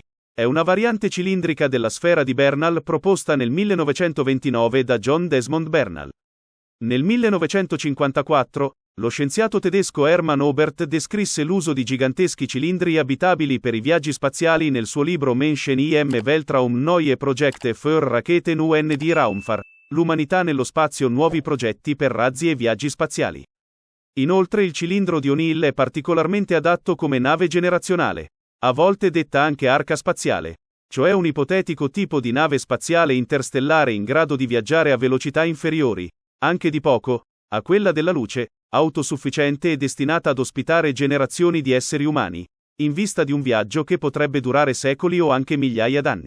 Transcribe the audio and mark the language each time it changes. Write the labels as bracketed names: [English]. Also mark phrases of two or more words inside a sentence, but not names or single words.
[Italian] È una variante cilindrica della sfera di Bernal proposta nel 1929 da John Desmond Bernal. Nel 1954, lo scienziato tedesco Hermann Oberth descrisse l'uso di giganteschi cilindri abitabili per i viaggi spaziali nel suo libro Menschen im Weltraum neue Projekte für Raketen und Raumfahrt, l'umanità nello spazio, nuovi progetti per razzi e viaggi spaziali. Inoltre il cilindro di O'Neill è particolarmente adatto come nave generazionale, a volte detta anche arca spaziale, cioè un ipotetico tipo di nave spaziale interstellare in grado di viaggiare a velocità inferiori, anche di poco, a quella della luce, autosufficiente e destinata ad ospitare generazioni di esseri umani, in vista di un viaggio che potrebbe durare secoli o anche migliaia d'anni.